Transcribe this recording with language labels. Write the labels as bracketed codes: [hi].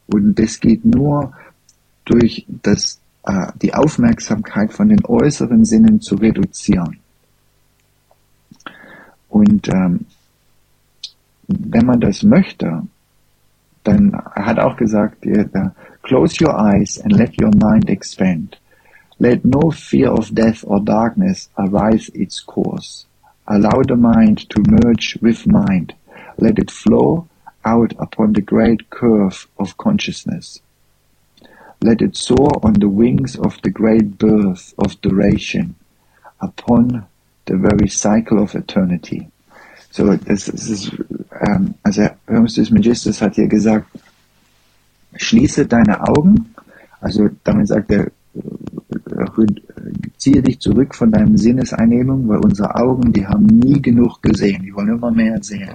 [de] Und das geht nur durch die Aufmerksamkeit von den äußeren Sinnen zu reduzieren. Und wenn man das möchte, dann hat auch gesagt, [en] close your eyes and let your mind expand. Let no fear of death or darkness arise its course. Allow the mind to merge with mind. Let it flow out upon the great curve of consciousness. Let it soar on the wings of the great birth of duration upon the very cycle of eternity. [de] So, Hermes Magistus hat hier gesagt, schließe deine Augen, also damit sagt er, ziehe dich zurück von deinem Sinneseinnehmung, weil unsere Augen, die haben nie genug gesehen. Die wollen immer mehr sehen.